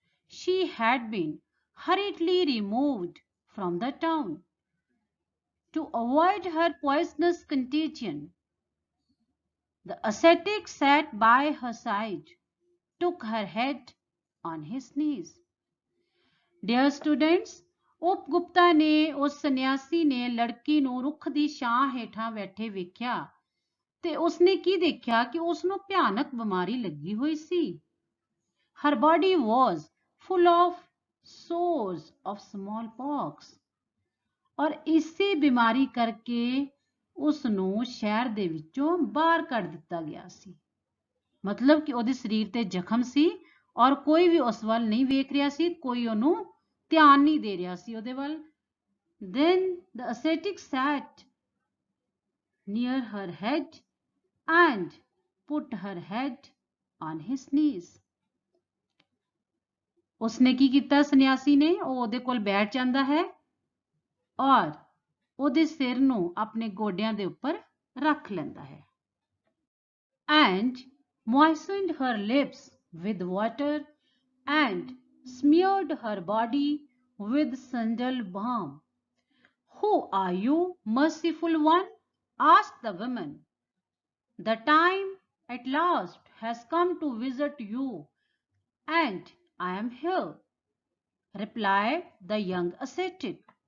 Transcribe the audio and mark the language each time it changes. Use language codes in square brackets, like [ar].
[en] She had been hurriedly removed from the town to avoid her poisonous contagion. The ascetic sat by her side, took her head on his knees. Dear students, [pa] ਉਪਗੁਪਤਾ ਨੇ, ਉਸ ਸੰਨਿਆਸੀ ਨੇ ਲੜਕੀ ਨੂੰ ਰੁੱਖ ਦੀ ਛਾਂ ਹੇਠਾਂ ਬੈਠੇ ਵੇਖਿਆ ਤੇ ਉਸਨੇ ਕੀ ਦੇਖਿਆ ਕਿ ਉਸਨੂੰ ਭਿਆਨਕ ਬਿਮਾਰੀ ਲੱਗੀ ਹੋਈ ਸੀ। [en] Her body was full of sores of smallpox. [pa] ਔਰ ਇਸੇ ਬਿਮਾਰੀ ਕਰਕੇ ਉਸ ਨੂੰ ਸ਼ਹਿਰ ਦੇ ਵਿੱਚੋਂ ਬਾਹਰ ਕੱਢ ਦਿੱਤਾ ਗਿਆ ਸੀ। ਮਤਲਬ ਕਿ ਉਹਦੇ ਸਰੀਰ ਤੇ ਜ਼ਖਮ ਸੀ ਔਰ ਕੋਈ ਵੀ ਉਸ ਵੱਲ ਨਹੀਂ ਵੇਖ ਰਿਹਾ ਸੀ, ਕੋਈ ਉਹਨੂੰ ਧਿਆਨ ਨਹੀਂ ਦੇ ਰਿਹਾ ਸੀ ਉਹਦੇ ਵੱਲ। [en] Then the ascetic sat near her head and put her head on his knees. [pa] ਉਸਨੇ ਕੀ ਕੀਤਾ ਸੰਨਿਆਸੀ ਨੇ? ਉਹ ਉਹਦੇ ਕੋਲ ਬੈਠ ਜਾਂਦਾ ਹੈ ਔਰ ਉਹਦੇ ਸਿਰ ਨੂੰ ਆਪਣੇ ਗੋਡਿਆਂ ਦੇ ਉੱਪਰ ਰੱਖ ਲੈਂਦਾ ਹੈ। [en] And moistened her lips with water and smeared her body with sandal balm. Who are you, merciful one? Asked the woman. The time at last has come to visit you, and I am here, replied the young ascetic.